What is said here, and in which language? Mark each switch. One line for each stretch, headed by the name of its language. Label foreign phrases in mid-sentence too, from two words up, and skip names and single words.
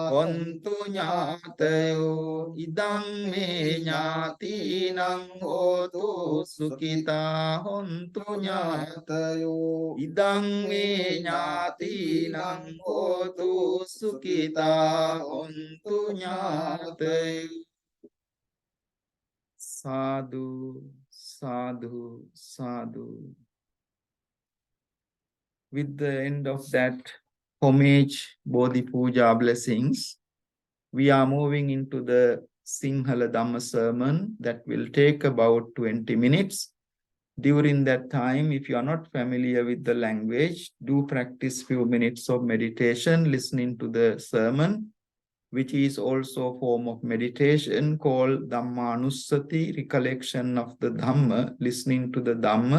Pali: හොන්තු ඥාතයෝ ඉදං මේ ඥාතිනං හෝතු සුඛිතා හොන්තු ඥාතයෝ ඉදං මේ ඥාතිනං හෝතු සුඛිතා හොන්තු ඥාතයෝ සාදු සාදු සාදු.
English: With the end of that homage Bodhi Pooja blessings, we are moving into the Sinhala Dhamma sermon that will take about 20 minutes. During that time, if you are not familiar with the language, do practice few minutes of meditation, listening to the sermon, which is also a form of meditation called Dhammanussati, recollection of the Dhamma, listening to the Dhamma.